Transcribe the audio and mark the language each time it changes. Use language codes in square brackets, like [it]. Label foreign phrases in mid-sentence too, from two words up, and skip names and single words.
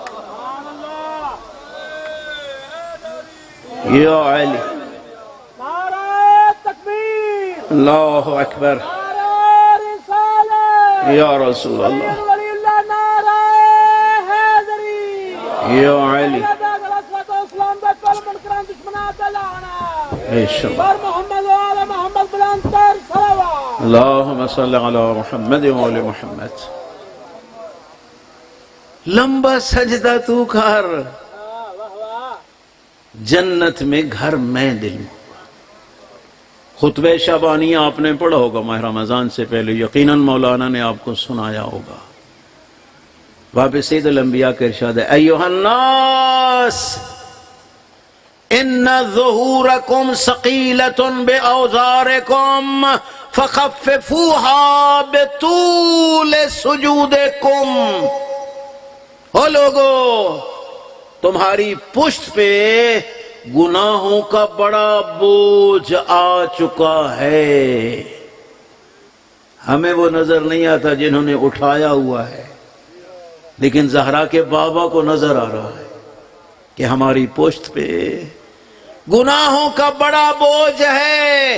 [ar] یا علی، [ur] نعرہ تکبیر، [ar] اللہ اکبر، [ur] نعرہ رسالت، [ar] یا رسول اللہ، ولی اللہ، [ur] نعرہ حیدری، [ar] یا علی، [pa] اسلام دا کل منکران دشمنات لعنت، [ur] بے شک، بر محمد و آل محمد بلند تر صلوات۔ [ar] اللہم صلی علی محمد و آل محمد۔ [ur] لمبا سجدہ تو کر، جنت میں گھر میں دلوں۔ خطبہ شعبانیہ آپ نے پڑھا ہوگا ماہ رمضان سے پہلے، یقیناً مولانا نے آپ کو سنایا ہوگا۔ وہاں پہ سید الانبیاء کا ارشاد ہے [ar] ایھا الناس ان ظہورکم ثقیلۃ باوزارکم فخففوها بطول سجودکم۔ [ur] او لوگو، تمہاری پشت پہ گناہوں کا بڑا بوجھ آ چکا ہے۔ ہمیں وہ نظر نہیں آتا جنہوں نے اٹھایا ہوا ہے، لیکن زہرا کے بابا کو نظر آ رہا ہے کہ ہماری پشت پہ گناہوں کا بڑا بوجھ ہے۔